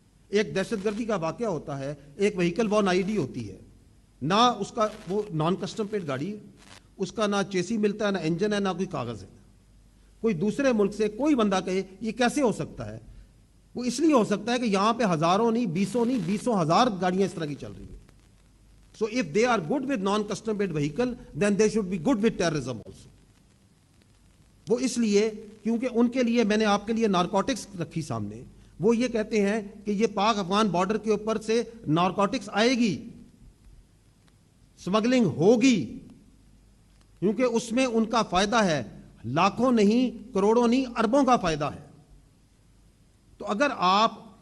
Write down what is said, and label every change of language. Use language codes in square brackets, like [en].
[ur] ایک دہشت گردی کا واقعہ ہوتا ہے, ایک وہیکل ون آئی ڈی ہوتی ہے, نہ اس کا وہ نان کسٹم پیڈ گاڑی ہے, اس کا نہ چیسی ملتا ہے, نہ انجن ہے, نہ کوئی کاغذ ہے. کوئی دوسرے ملک سے کوئی بندہ کہے یہ کیسے ہو سکتا ہے, وہ اس لیے ہو سکتا ہے کہ یہاں پہ ہزاروں نہیں, بیسوں ہزار گاڑیاں اس طرح کی چل رہی ہیں. [en] So if they are good with non-custom made vehicle, then they should be good with terrorism also. [ur] وہ اس لیے کیونکہ ان کے لیے میں نے آپ کے لیے نارکوٹکس رکھی سامنے. وہ یہ کہتے ہیں کہ یہ پاک افغان بارڈر کے اوپر سے نارکوٹکس آئے گی, سمگلنگ ہوگی, کیونکہ اس میں ان کا فائدہ ہے, لاکھوں نہیں, کروڑوں نہیں, اربوں کا فائدہ ہے. تو اگر آپ